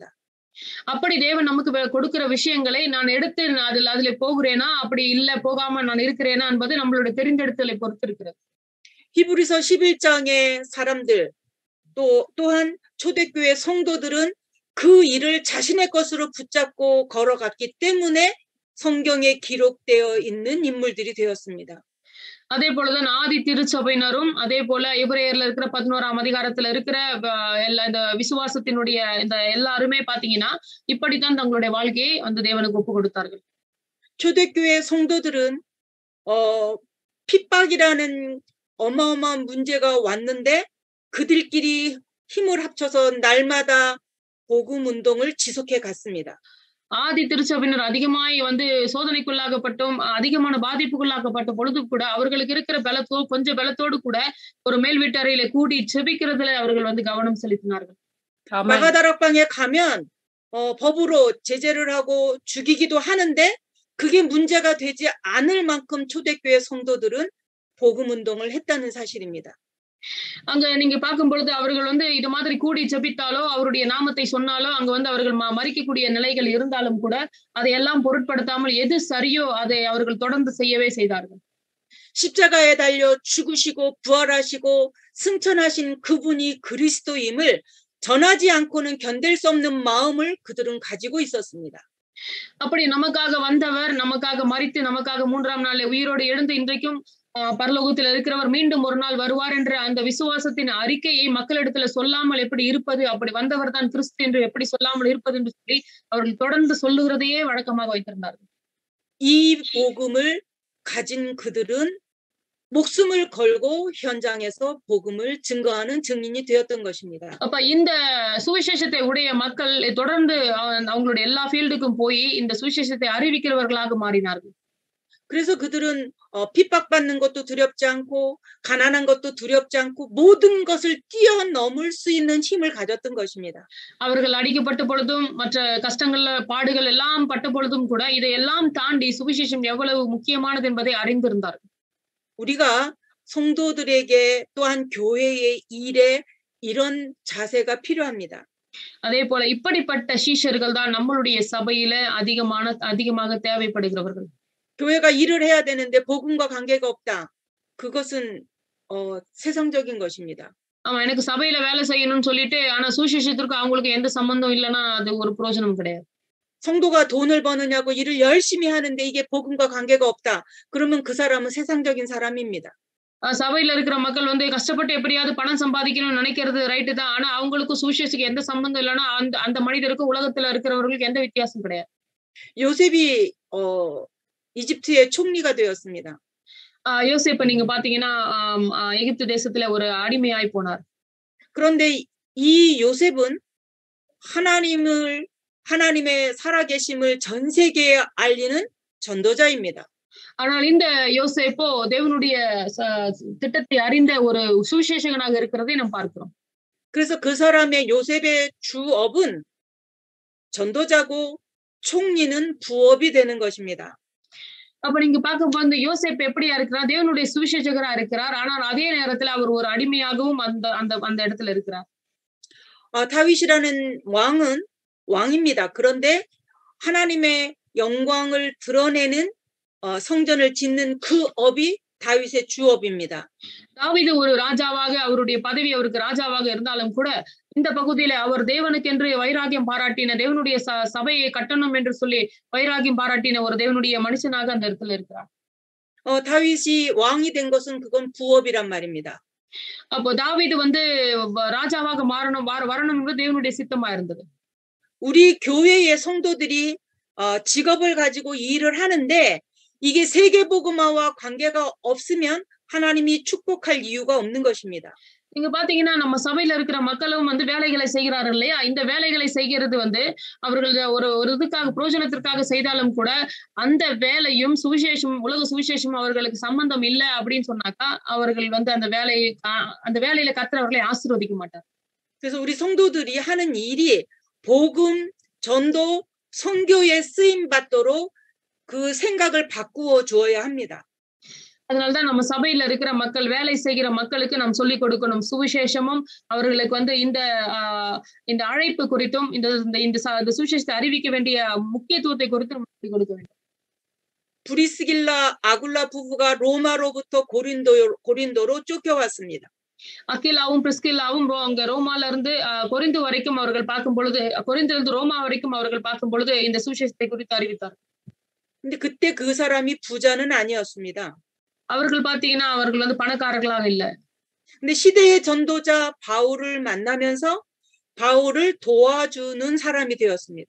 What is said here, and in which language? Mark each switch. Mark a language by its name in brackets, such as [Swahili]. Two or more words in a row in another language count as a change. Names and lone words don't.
[Tamil] அப்படி தேவன் நமக்கு கொடுக்கிற விஷயங்களை நான் எடுத்து அதிலே போகிறேனா அப்படி இல்ல போகாம நான் இருக்கிறேனா என்பது நம்மளுடைய தெரிந்தெடுத்தலை பொறுத்து இருக்கிறது. [Korean] 히브리서 11장의 사람들 또한 초대교회 성도들은 그 일을 자신의 것으로 붙잡고 걸어갔기 때문에 성경에 기록되어 있는 인물들이 되었습니다. [Tamil] அதே போலதான் ஆதி திருச்சபையினரும் அதே போல எபிரேயர்ல இருக்கிற 11ஆம் அதிகாரத்துல இருக்கிற எல்லா இந்த விசுவாசத்தினுடைய இந்த எல்லாருமே பாத்தீங்கன்னா இப்படித்தான் தங்களுடைய வாழ்க்கையை அந்த தேவனுக்கு ஒப்பு கொடுத்தார்கள். [Korean] 초대교회 성도들은 핍박이라는 어마어마한 문제가 왔는데 그들끼리 힘을 합쳐서 날마다 복음 운동을 지속해 갔습니다. [Tamil] ஆதி திருச்சபையினர் அதிகமாய் வந்து சோதனைக்குள்ளாகப்பட்டும் அதிகமான பாதிப்புக்குள்ளாக்கப்பட்ட பொழுது கூட அவர்களுக்கு இருக்கிற கொஞ்சம் பலத்தோடு கூட ஒரு மேல் வீட்டறையில கூடி செபிக்கிறதுல அவர்கள் வந்து கவனம் செலுத்தினார்கள். [Korean] 마가다락방에 가면 법으로 제재를 하고 죽이기도 하는데 그게 문제가 되지 않을 만큼 초대교회 성도들은 복음 운동을 했다는 사실입니다. [Tamil] அங்க நீங்க பார்க்கும் பொழுது அவர்கள் வந்து இது மாதிரி கூடி ஜெபித்தாலோ அவருடைய நாமத்தை சொன்னாலோ அங்க வந்து அவர்கள் மரிக்கக்கூடிய நிலைகள் இருந்தாலும் கூட அதையெல்லாம் பொருட்படுத்தாமல் எது சரியோ அதை அவர்கள் தொடர்ந்து செய்யவே செய்தார்கள். [Korean] 십자가에 달려 죽으시고 부활하시고 승천하신 그분이 그리스도임을 전하지 않고는 견딜 수 없는 마음을 그들은 가지고 있었습니다. [Tamil] அப்படி நமக்காக வந்தவர் நமக்காக மரித்து நமக்காக 3ஆம் நாளிலே உயிரோடு எழுந்து இன்றைக்கும் பரலோகத்தில் இருக்கிறவர் மீண்டும் ஒரு நாள் வருவார் என்ற அந்த விசுவாசத்தின் அறிக்கையை மக்களிடத்துல சொல்லாமல் எப்படி இருப்பது, அப்படி வந்தவர் தான் கிறிஸ்து என்று எப்படி சொல்லாமல் இருப்பது என்று சொல்லி அவர்கள் தொடர்ந்து சொல்லுகிறதையே வழக்கமாக வைத்திருந்தார்கள். [Korean] 이 복음을 가진 그들은 목숨을 걸고 현장에서 복음을 증거하는 증인이 되었던 것입니다. [Tamil] அப்ப இந்த சுவிசேஷத்தை உடைய மக்கள் தொடர்ந்து அவங்களுடைய எல்லா ஃபீல்டுக்கும் போய் இந்த சுவிசேஷத்தை அறிவிக்கிறவர்களாக மாறினார்கள். [Korean] 그래서 그들은 핍박받는 것도 두렵지 않고 가난한 것도 두렵지 않고 모든 것을 뛰어넘을 수 있는 힘을 가졌던 것입니다. [Tamil] அவர்கள் அடிக்கப்பட்ட பொழுதும் மற்ற கஷ்டங்கள் பாடுகள் எல்லாம் பட்ட பொழுதும் கூட இதையெல்லாம் தாண்டி சுவிசேஷம் எவ்வளவு முக்கியமானது என்பதை அறிந்திருந்தார்கள். [Korean] 우리가 성도들에게 또한 교회의 일에 이런 자세가 필요합니다. [Tamil] அதே போல இப்படிப்பட்ட சீஷர்கள் தான் நம்மளுடைய சபையில அதிகமாக தேவைப்படுகிறவர்கள். [Korean] 교회가 일을 해야 되는데 복음과 관계가 없다. 그것은 세상적인 것입니다. [Tamil] ஆமா, எனக்கு சபையில வேலை செய்யணும்னு சொல்லிட்டு ஆனா சுவிசேஷத்திற்கு அவங்களுக்கு எந்த சம்பந்தம் இல்லைன்னா அது ஒரு பிரயோஜனம் கிடையாது. [Korean] 성도가 돈을 버느냐고 일을 열심히 하는데 이게 복음과 관계가 없다. 그러면 그 사람은 세상적인 사람입니다. [Tamil] சபையில இருக்கிற மக்கள் வந்து கஷ்டப்பட்டு எப்படியாவது பணம் சம்பாதிக்கணும்னு நினைக்கிறது ரைட்டு தான். ஆனா அவங்களுக்கும் சுவிசேஷத்துக்கு எந்த சம்பந்தம் இல்லைன்னா அந்த மனிதருக்கும் உலகத்துல இருக்கிறவர்களுக்கு எந்த வித்தியாசம் கிடையாது. [Korean] 요셉이 이집트의 총리가 되었습니다. [Tamil] யோசேப்பை நீங்க பாத்தீங்கன்னா எகிப்து தேசத்துல ஒரு அடிமையாய் போனார். [Korean] 그런데 이 요셉은 하나님의 살아계심을 전 세계에 알리는 전도자입니다. [Tamil] ஆனால் இந்த யோசேப்போ தேவனுடைய திட்டத்தை அறிந்த ஒரு சுவிசேஷகனாக இருக்கிறதை நாம் பார்க்கிறோம். [Korean] 그래서 그 사람의 요셉의 주업은 전도자고 총리는 부업이 되는 것입니다. [Tamil] அப்ப நீங்க பார்க்கும்போது யோசேப்பு எப்படியா இருக்கிறார்? தேவனுடைய சுவிசேஷகரா இருக்கிறார். ஆனால் அதே நேரத்துல அவர் ஒரு அடிமையாகவும் அந்த இடத்துல இருக்கிறார். [Korean] 다윗이라는 왕은 왕입니다. 그런데 하나님의 영광을 드러내는 성전을 짓는 그 업이 다윗의 주업입니다. [Tamil] தாவீது ஒரு ராஜாவாக அவருடைய பதவி அவருக்கு ராஜாவாக இருந்தாலும் கூட இந்த பகுதியில அவர் தேவனுக்கென்று வைராகியம் பாராட்டின தேவனுடைய சபையை கட்டணும் என்று சொல்லி வைராகியம் பாராட்டின ஒரு தேவனுடைய மனுஷனாக அந்த இடத்துல இருக்கிறார். [Korean] 다윗이 왕이 된 것은 그건 부업이란 말입니다. [Tamil] அப்போ தாவீது வந்து ராஜாவாக வரணும் என்பது தேவனுடைய சித்தமா இருந்தது. [Korean] 우리 교회의 성도들이 직업을 가지고 일을 하는데 이게 세계복음화와 관계가 없으면 하나님이 축복할 이유가 없는 것입니다. [Tamil] நீங்க பாத்தீங்கன்னா நம்ம சபையில இருக்கிற மக்களும் வந்து வேலைகளை செய்கிறார்கள் இல்லையா? இந்த வேலைகளை செய்கிறது வந்து அவர்கள் ஒரு இதுக்காக பிரயோஜனத்திற்காக செய்தாலும் கூட அந்த வேலையும் உலக சுவிசேஷம் அவர்களுக்கு சம்பந்தம் இல்ல அப்படின்னு சொன்னாக்கா அவர்கள் வந்து அந்த வேலையில கர்த்தர் அவர்களை ஆசீர்வதிக்க மாட்டார். [Korean] 그래서 우리 성도들이 하는 일이 복음, 전도, 선교에 쓰임 받도록 그 생각을 바꾸어 주어야 합니다. [Tamil] அதனால்தான் நம்ம சபையில இருக்கிற மக்கள் வேலை செய்கிற மக்களுக்கு நாம் சொல்லிக் கொடுக்கணும். சுவிசேஷமும் அவர்களுக்கு வந்து இந்த அழைப்பு குறித்தும் இந்த சுவிசேஷத்தை அறிவிக்க வேண்டிய முக்கியத்துவத்தை குறித்தும் சொல்லிக் கொடுக்க வேண்டும். [Korean] 브리스길라 아굴라 부부가 로마로부터 고린도로 쫓겨왔습니다. [Tamil] அகிலாவும் பிரிஸ்கில்லாவும் அங்க ரோமால இருந்து கொரிந்து வரைக்கும் அவர்கள் பார்க்கும் பொழுது கொரிந்திலிருந்து ரோமா வரைக்கும் அவர்கள் பார்க்கும் பொழுது இந்த சுவிசேஷத்தை குறித்து அறிவித்தார். [Korean] 근데 그때 그 사람이 부자는 아니었습니다. [Tamil] அவர்கள் பார்த்தீங்கன்னா, அவர்கள் வந்து பணக்காரர்களாக இல்ல. [Korean] 근데 시대의 전도자 바울을 만나면서 바울을 도와주는 사람이 되었습니다.